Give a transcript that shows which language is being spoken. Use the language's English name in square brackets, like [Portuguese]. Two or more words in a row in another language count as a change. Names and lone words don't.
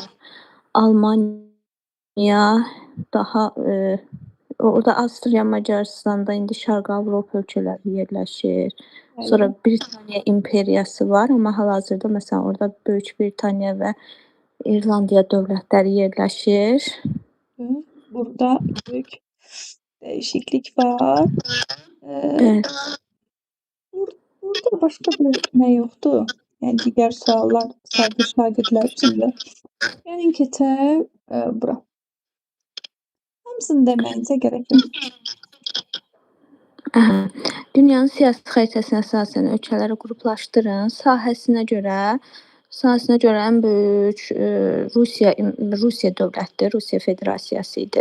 [Azerbaijani] Almaniya daha orada Avstriya, Macaristanda indi Şərqi Avropa ölkələri yerləşir. Sonra Britaniya imperiyası var, amma hal-hazırda məsələn orada Böyük Britaniya və İrlandiya dövlətləri yerləşir. [Turkish] Burada büyük değişiklik var. Evet. Burada başka bir ne yoktu? Yani diğer suallar sadece şagirdler için de. [Azerbaijani] Yani keçək bura. Hamısını deməyinizə [Turkish] gerek yok. Aha. [Azerbaijani] Dünyanın siyasi xəritəsinə əsasən ölkələri qruplaşdırın. Sahəsinə görə ən böyük Rusiya dövlətidir, Rusiya Federasiyası idi.